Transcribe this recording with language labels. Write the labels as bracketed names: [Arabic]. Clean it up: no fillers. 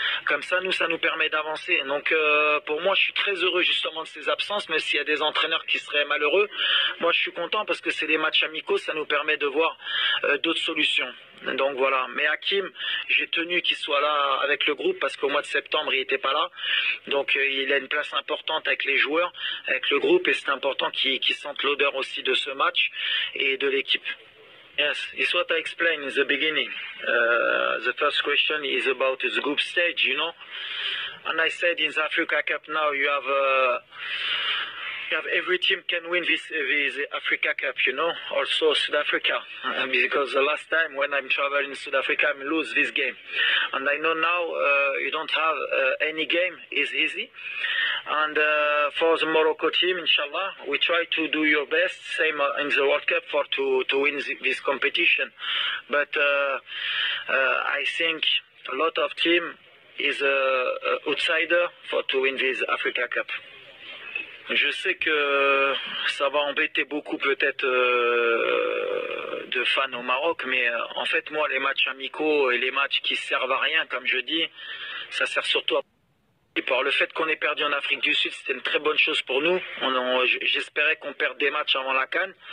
[French] Comme ça, ça nous permet d'avancer. Donc, pour moi, je suis très heureux justement de ces absences, mais s'il y a des entraîneurs qui seraient malheureux, moi, je suis content parce que c'est des matchs amicaux, ça nous permet de voir d'autres solutions. Donc voilà, mais Hakim, j'ai tenu qu'il soit là avec le groupe parce qu'au mois de septembre, il n'était pas là. Donc il a une place importante avec les joueurs, avec le groupe, et c'est important qu'il sente l'odeur aussi de ce match et de l'équipe. [English] Yes, it's what I explained in the beginning. The first question is about the group stage, you know. And I said in the Africa Cup now you have every team can win this Africa Cup, you know. Also South Africa, because the last time when I'm traveling in South Africa, I lose this game. And I know now you don't have any game is easy. And for the Morocco team, inshallah, we try to do your best, same in the World Cup, to win this competition. But I think a lot of team is outsider to win this Africa Cup. [French] Je sais que ça va embêter beaucoup peut-être de fans au Maroc, mais en fait moi les matchs amicaux et les matchs qui servent à rien, comme je dis, ça sert surtout à... Par le fait qu'on ait perdu en Afrique du Sud, c'était une très bonne chose pour nous. J'espérais qu'on perde des matchs avant la CAN.